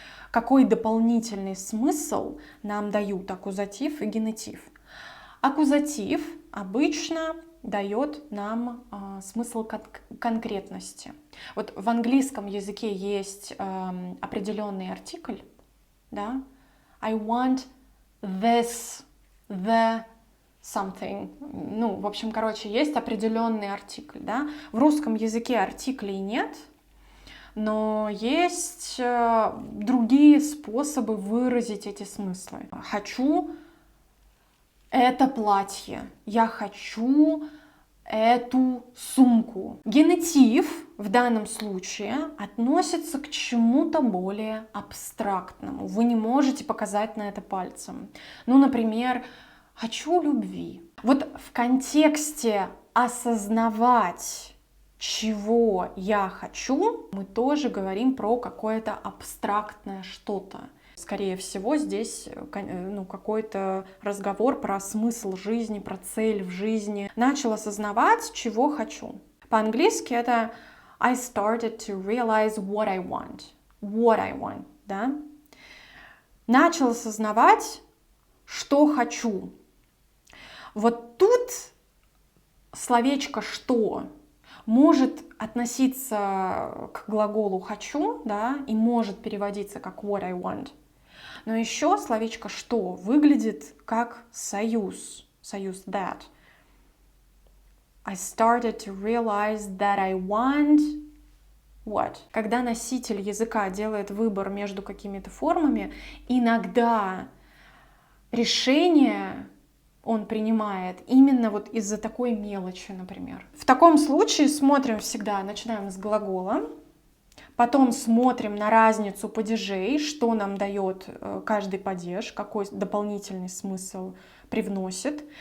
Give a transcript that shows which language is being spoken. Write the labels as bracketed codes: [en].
[ru] Какой дополнительный смысл нам дают аккузатив и генетив? Аккузатив обычно дает нам смысл конкретности. В английском языке есть определенный артикль, да? [en] I want this, the something. [ru] Есть определенный артикль, да? В русском языке артиклей нет, но есть другие способы выразить эти смыслы. Хочу это платье, я хочу эту сумку. Генетив в данном случае относится к чему-то более абстрактному. Вы не можете показать на это пальцем. Например, хочу любви. В контексте осознавать, чего я хочу, мы тоже говорим про какое-то абстрактное что-то. Скорее всего, здесь какой-то разговор про смысл жизни, про цель в жизни. Начал осознавать, чего хочу. По-английски это [en] I started to realize what I want. What I want, [ru] да? Начал осознавать, что хочу. Тут словечко «что» может относиться к глаголу «хочу», да, и может переводиться как [en] what I want. [ru] Но еще словечко «что» выглядит как союз, союз that. [en] I started to realize that I want what. [ru] Когда носитель языка делает выбор между какими-то формами, иногда решение он принимает именно вот из-за такой мелочи, например. В таком случае смотрим всегда, начинаем с глагола, потом смотрим на разницу падежей, что нам дает каждый падеж, какой дополнительный смысл привносит.